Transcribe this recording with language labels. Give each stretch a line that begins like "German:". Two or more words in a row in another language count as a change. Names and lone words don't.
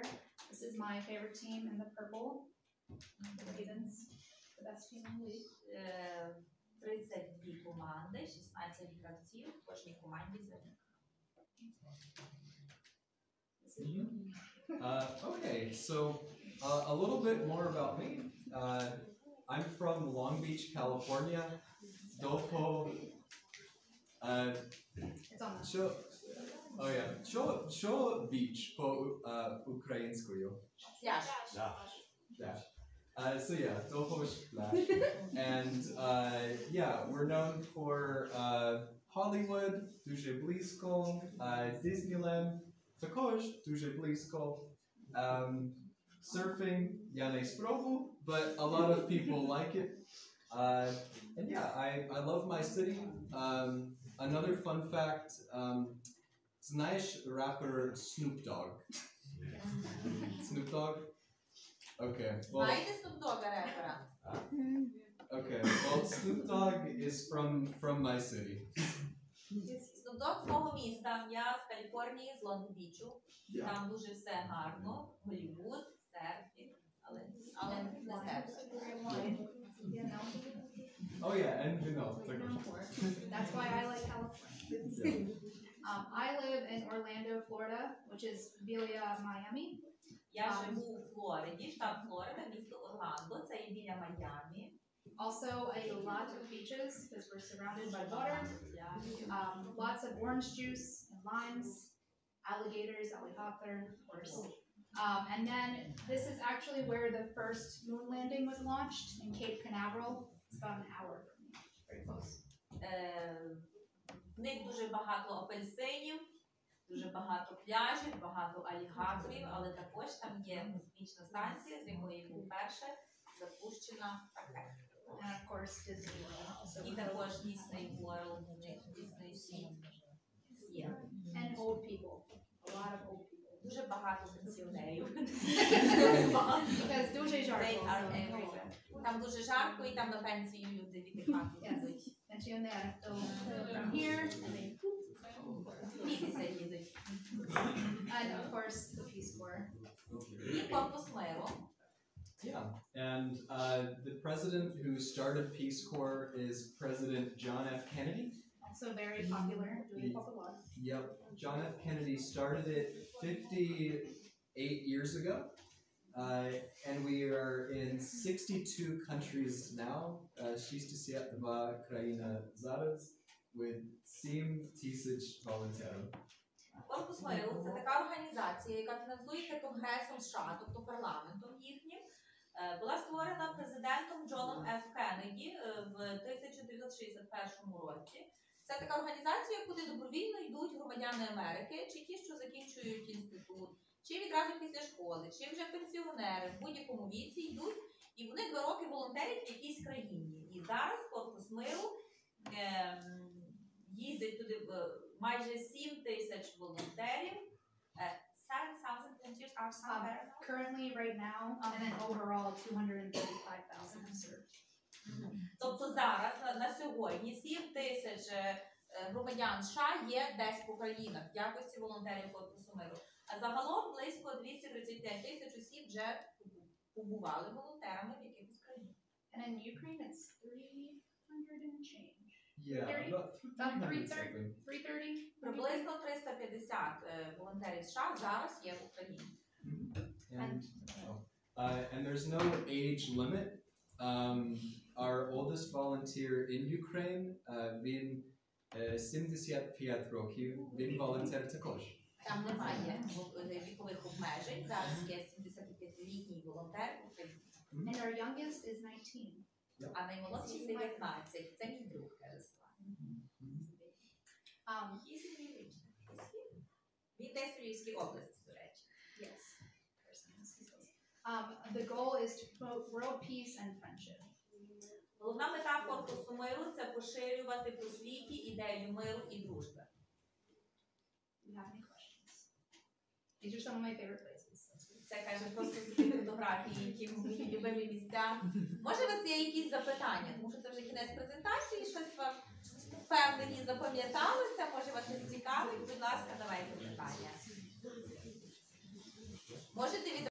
English: This is my favorite team in the purple, the Ravens, the best team in the league.
Ukrainian: 32 команди, 16 гравців, в кожній команді зелені.
English: Okay, so a little bit more about me. I'm from Long Beach, California. It's on the
Ukrainian: Що beach по-українською? Пляж. Pляж.
English: So yeah, Dohosh Pляж. And we're known for Hollywood,
Ukrainian: дуже близько, Disneyland, також дуже близько. Surfing, я не спробував,
English: but a lot of people like it. And yeah, I love my city. Another fun fact, знаєш rapper Snoop Dogg? Snoop Dogg? Okay. Well,
Ukrainian: Знаєте Snoop Dogga репера?
English: okay. Well, Snoop Dogg is from my city.
Ukrainian: Snoop Dogg з мого міста. Я з Каліфорнії, з Лонг-Бічу.
English: Yeah.
Ukrainian: Там дуже все гарно. Голлівуд, серфінг, але не серфінг.
English: Oh yeah, and Vinod. That's why I like California. I live in Orlando, Florida, which is Villa, Miami.
Ukrainian: Я живу у Флориді, штат Флорида, місто Орландо, це є біля Майамі.
English: Also, I eat a lot of beaches because we're surrounded by water. Lots of orange juice and limes, alligators, alligator, of course. And then this is actually where the first moon landing was launched in Cape Canaveral. It's about an hour from me, very close.
Ukrainian: В них дуже багато апельсинів, дуже багато пляжів, багато алігаторів, але також там є космічна станція, з якої вперше запущена ракета.
English: And of course, Disney World.
Ukrainian: І також Disney World, Disney Sea.
English: And old people. A lot of old people.
Ukrainian: Дуже багато пенсіонерів. Because дуже жарко.
English: They are everywhere.
Ukrainian: Там дуже жарко, і там на пенсію люди віддихати їдуть.
English: Pensionär. So from here, and they
Ukrainian: Вітися їдуть.
English: and of course the Peace Corps.
Ukrainian: І корпус миру.
English: Yeah, and the president who started Peace Corps is President John F. Kennedy. Also very popular. Really popular. Yep, John F. Kennedy started it 58 years ago, and we are in 62 countries now.
Ukrainian: 62 країна зараз
English: with 7,000 volunteers.
Ukrainian: Корпус миру – це така організація, яка фінансується Конгресом США, тобто парламентом їхнім. Була створена президентом Джоном Ф. Кеннеді в 1961 році. Це така організація, куди добровільно йдуть громадяни Америки, чи ті, що закінчують інститут, чи відразу після школи, чи вже пенсіонери в будь-якому віці йдуть, і вони 2 роки волонтерять в якійсь країні. І зараз Корпус миру їздить туди майже 7 тисяч волонтерів.
English: 7,000 volunteers are somewhere now? Currently, right now, and then overall, 235,000 have served.
Ukrainian: Тобто зараз, на сьогодні, 7 тисяч громадян США є десь по країнах в якості волонтерів Корпусу миру. А загалом близько 235 тисяч осіб вже побували волонтерами в якихось країнах.
English: And in Ukraine, it's 300 and change. Yeah, 30? about 330? something. 330?
Ukrainian: Приблизно 350 волонтерів США зараз є в Україні.
English: And there's no age limit. Our oldest volunteer in Ukraine,
Ukrainian: він 75 років, він волонтер також. Там немає вікових обмежень. Зараз є 75-літній волонтер в Україні.
English: And our youngest is 19.
Ukrainian: А наймолодший 19. Це мій друг, каже Слава. Він десь в Львівській області, до речі.
English: Yes. The goal is to promote world peace and friendship.
Ukrainian: Головна мета Корпусу миру – це поширювати по світі ідею миру і дружби.
English: Do you have any questions? These are some of my favorite places.
Ukrainian: Це, каже, просто такі фотографії, які мої любимі місця. Може, у вас є якісь запитання? Тому що це вже кінець презентації, щось вам впевнені запам'яталося, може вас щось цікавить? Будь ласка, давайте питання. Можете від